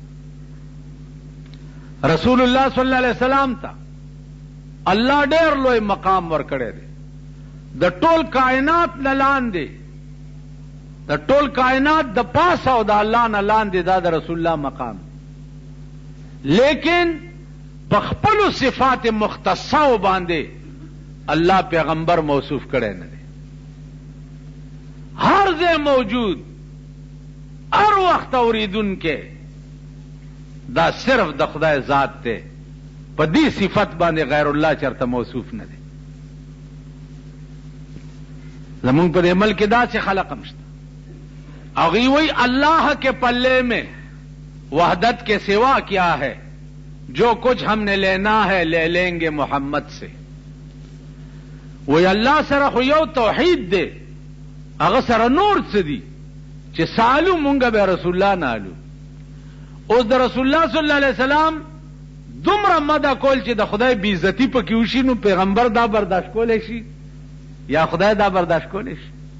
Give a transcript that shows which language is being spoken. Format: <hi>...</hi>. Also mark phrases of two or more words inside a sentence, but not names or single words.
<ps>رسول الله</ps> <ar>صلی الله علیه وسلم</ar> <ps>ته الله ډېر لوی مقام ورکړی دی. د ټول کائنات نه لاندې د ټول کائنات د پاسه او د الله نه لاندې دا د رسول الله مقام. لیکن په خپلو صفات مختصه باندې اللہ پیغمبر موصوف کرے نہ دے. ہر ځای موجود ہر وقت اوریدن کے دا صرف د خدای ذات تے په دې صفت باندې غیر الله چرته موصوف نه دے. زمون په دې ملک دا چې خلق مشته اغي وی</ps> <ur>اللہ کے پلے میں وحدت کے سوا کیا ہے جو کچھ ہم نے لینا ہے لے لیں گے محمد سے.</ur> <ps>وی الله سره خو یو توحید دی هغه سره نور څه دي چې سالو مونږ به رسول الله نالو. اوس د رسول الله</ps> <ar>صلی الله علیه وسلم</ar> <ps>دومره مده کول چې د خدای بی عزتی پکې وشي نو پیغمبر دا برداشت کولی شي یا خدای دا برداشت کولی شي.</ps>